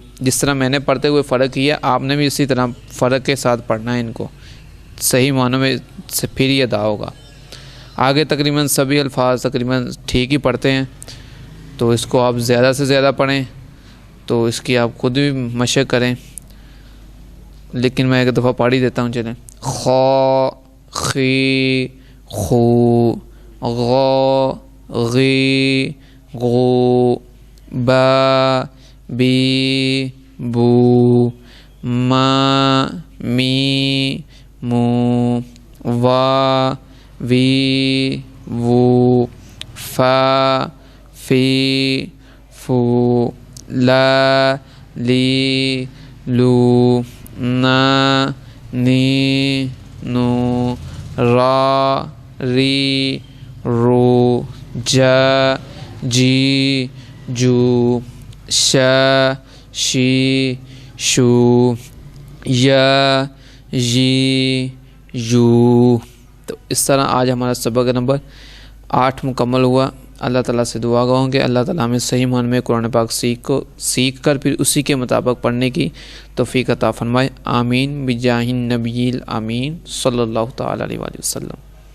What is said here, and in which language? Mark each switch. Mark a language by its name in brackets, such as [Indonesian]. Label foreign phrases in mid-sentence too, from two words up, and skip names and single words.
[Urdu] جس طرح میں نے پڑھتے ہوئے فرق کیا آپ نے بھی اسی طرح فرق کے ساتھ پڑھنا ہے ان کو، صحیح معنوں میں سے پھر یہ ادا ہوگا۔ آگے تقریباً سبھی الفاظ تقریباً ٹھیک ہی پڑھتے ہیں، تو اس کو آپ زیادہ سے زیادہ پڑھیں، تو اس کی آپ خود بھی مشق کریں، لیکن میں ایک دفعہ پڑھ ہی دیتا ہوں۔ چلیں، خا، خی، خو، غا، غی غو با بی بو ما می مو وا وی وو فا فی فو لا لی لو نا نی نو را ری رو جا جی جو شا شی شو یا جی یو۔ تو اس طرح آج ہمارا سبق نمبر 8 مکمل ہوا۔ اللہ تعالیٰ سے دعا گو کہ اللہ تعالیٰ ہمیں صحیح معنی میں قرآن پاک سیکھ کر پھر اسی کے مطابق پڑھنے کی توفیق عطا فرمائے۔ [Arabic] آمین بجاہ النبی الامین صلی اللہ تعالیٰ علیہ وسلم۔